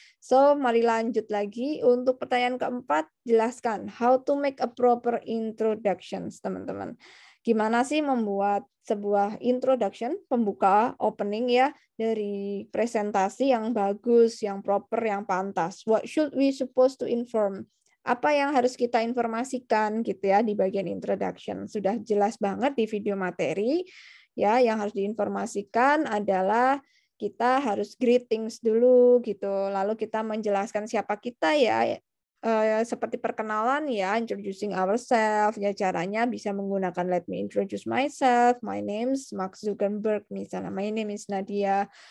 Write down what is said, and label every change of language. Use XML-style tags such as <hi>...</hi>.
<id>So, mari lanjut lagi untuk pertanyaan keempat, jelaskan</id> <en>how to make a proper introductions,</en> <id>teman-teman. Gimana sih membuat sebuah introduction, pembuka, opening ya, dari presentasi yang bagus, yang proper, yang pantas.</id> <en>What should we supposed to inform?</en> <id>Apa yang harus kita informasikan gitu ya di bagian introduction. Sudah jelas banget di video materi. Ya, yang harus diinformasikan adalah kita harus greetings dulu gitu. Lalu kita menjelaskan siapa kita ya. Seperti perkenalan ya,</id> <en>introducing ourselves</en> <id>ya, caranya bisa menggunakan</id> <en>let me introduce myself, my name is Mark Zuckerberg</en> <id>misalnya,</id> <en>my name is Nadia.</en>